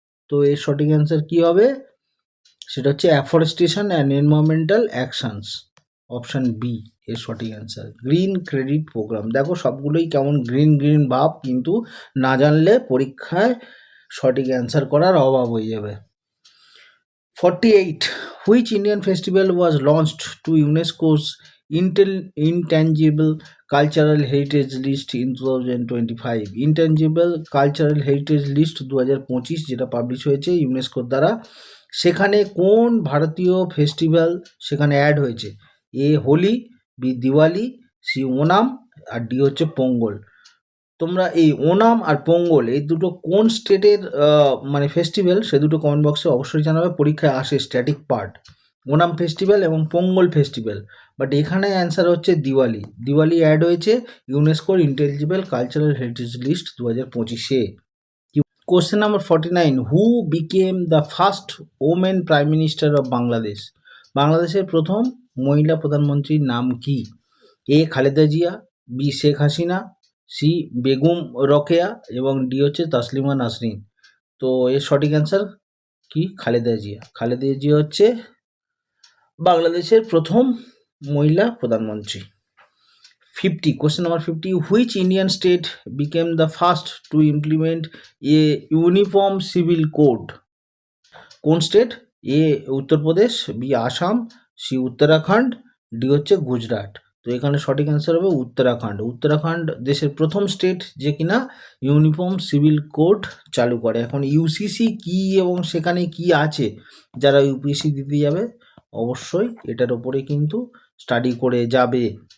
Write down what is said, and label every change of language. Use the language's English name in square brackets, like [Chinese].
[Bangla] তো এর সঠিক অ্যান্সার কী হবে? সেটা হচ্ছে afforestation and environmental actions. Option B এর সঠিক অ্যান্সার। Green credit programme. দেখো সবগুলোই কেমন গ্রিন গ্রিন ভাব, কিন্তু না জানলে পরীক্ষায় সঠিক অ্যান্সার করার অভাব হয়ে যাবে। [English] 48. Which Indian festival was launched to UNESCO's Intangible Cultural Heritage List in 2025? [Bangla] Intangible Cultural Heritage List 2025 যেটা পাবলিশ হয়েছে ইউনেস্কোর দ্বারা, সেখানে কোন ভারতীয় ফেস্টিভ্যাল সেখানে অ্যাড হয়েছে? এ হোলি, বি দিওয়ালি, সি ওনাম, আর ডি হচ্ছে পোঙ্গল। তোমরা এই ওনাম আর পোঙ্গল এই দুটো কোন স্টেটের মানে ফেস্টিভ্যাল, সে দুটো কমেন্ট বক্সে অবশ্যই জানাবে। পরীক্ষায় আসে স্ট্যাটিক পার্ট, ওনাম ফেস্টিভ্যাল এবং পোঙ্গল ফেস্টিভ্যাল, বাট এখানে অ্যান্সার হচ্ছে দিওয়ালি। দিওয়ালি অ্যাড হয়েছে ইউনেস্কোর intelligible cultural heritage list 2025-এ। [English] Question number 49. Who became the first women prime minister of Bangladesh? [Bangla] বাংলাদেশের প্রথম মহিলা প্রধানমন্ত্রীর নাম কি? এ খালেদা জিয়া, বি শেখ হাসিনা, সি বেগম রোকেয়া এবং ডি হচ্ছে তাসলিমা নাসরিন। তো এর সঠিক অ্যান্সার কি? খালেদা জিয়া। খালেদা জিয়া হচ্ছে বাংলাদেশের প্রথম মহিলা প্রধানমন্ত্রী। [English] 50. Question number 50. Which Indian state became the first to implement a uniform civil code? [Bangla] কোন স্টেট? এ Uttar Pradesh, B Assam, C Uttarakhand, D হচ্ছে গুজরাট। তো এখানে সঠিক অ্যান্সার হবে উত্তরাখণ্ড। উত্তরাখণ্ড দেশের প্রথম স্টেট যে কিনা ইউনিফর্ম সিভিল কোড চালু করে। এখন ইউসিসি কি এবং সেখানে কি আছে, যারা ইউপিএসসি দিতে যাবে অবশ্যই এটার উপরে কিন্তু স্টাডি করে যাবে।